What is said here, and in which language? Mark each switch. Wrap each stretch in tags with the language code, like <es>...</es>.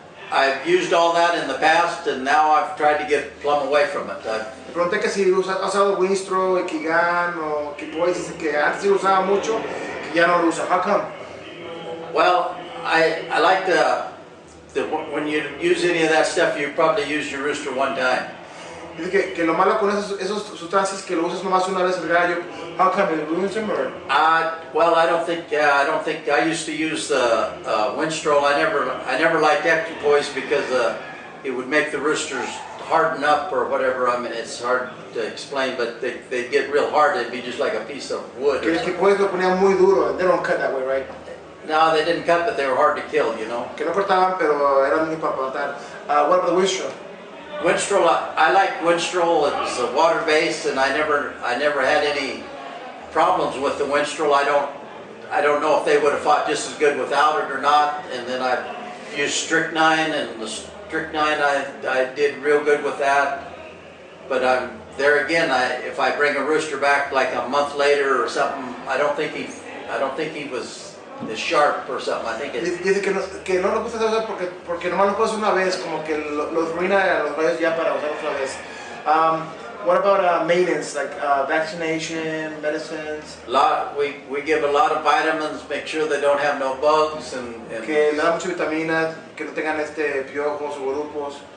<en>I've used all that in the past, and now I've tried to get plumb away from it.</en> <es>Me pregunté que si has usado Winstro, Kigan o equipoise, dice que antes sí lo usaba mucho, que ya no lo usa.</es> <en>How come? Well, I like when you use any of that stuff, you probably use your rooster one time.</en> <es>Dice que lo malo con esos sustancias que lo usas nomás una vez el gallo.</es> <en>How come it ruins him or? Well, I don't think I used to use the Winstrol. I never liked equipoise because it would make the roosters harden up or whatever. I mean, it's hard to explain, but they get real hard. It'd be just like a piece of wood.</en> <es>Que el equipoise lo ponía muy duro.</es> <en>They don't cut that way, right? No, they didn't cut, but they were hard to kill, you know.</en> <es>Que no cortaban, pero eran muy para matar.</es> <en>What about the Winstro? Winstrol, I like Winstrol. It's water-based, and I never had any problems with the Winstrol. I don't know if they would have fought just as good without it or not. And then I used strychnine, and the strychnine I did real good with that. But there again, if I bring a rooster back like a month later or something, I don't think he was as sharp or something. I think it.</en> <es>Dice que no lo gusta usar porque nomás lo puedes una vez, como que los ruina a los gallos ya para usar otra vez.</es> <en>What about maintenance, like vaccination, medicines? We give a lot of vitamins, make sure they don't have no bugs, and</en> <es>que le da mucha vitamina, que no tengan piojos o grupos.</es>